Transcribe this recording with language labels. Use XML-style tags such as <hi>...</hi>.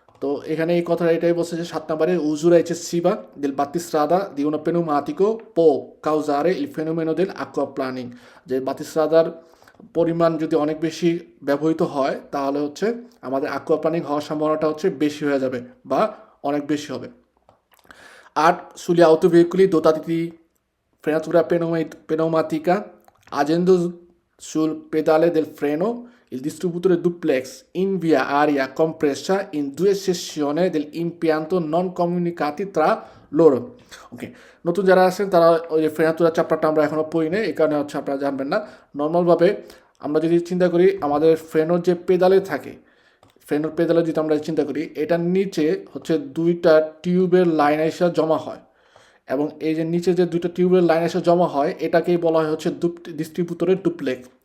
<bn>তো এখানে এই কথাটা এটাই বলছে যে 7 নম্বরে</bn> <it>usura eccessiva del battistrada di un pneumatico può causare il fenomeno del aquaplaning,</it> <bn>যে বাতিস্রাদার পরিমাণ যদি অনেক বেশি ব্যবহৃত হয় তাহলে হচ্ছে আমাদের aquaplaning হওয়ার সম্ভাবনাটা হচ্ছে বেশি হয়ে যাবে বা অনেক বেশি হবে।</bn> <it>8 sugli autoveicoli dotati di frenatura pneumatica, agendo sul pedale del freno, il distributore duplex invia aria compressa in 2 sezioni dell'impianto non comunicati tra loro।</it> <bn>ওকে, নতুন যারা আছেন তারা ওই যে ফ্রেনাতুরা চ্যাপ্টারটা আমরা এখনো পড়ি নাই, এই কারণে হচ্ছে আপনারা জানবেন না। নর্মালভাবে আমরা যদি চিন্তা করি আমাদের ফ্রেনোর যে পেদালে থাকে, ফ্রেনোর পেদালে যদি আমরা চিন্তা করি, এটার নিচে হচ্ছে 2টা টিউবের লাইন এসে জমা হয়, এবং এই যে নিচে যে 2টা টিউবের লাইন এসে জমা হয় এটাকেই বলা হয় হচ্ছে ডিস্ট্রিবিউটরের ডুপ্লেক্স।</bn>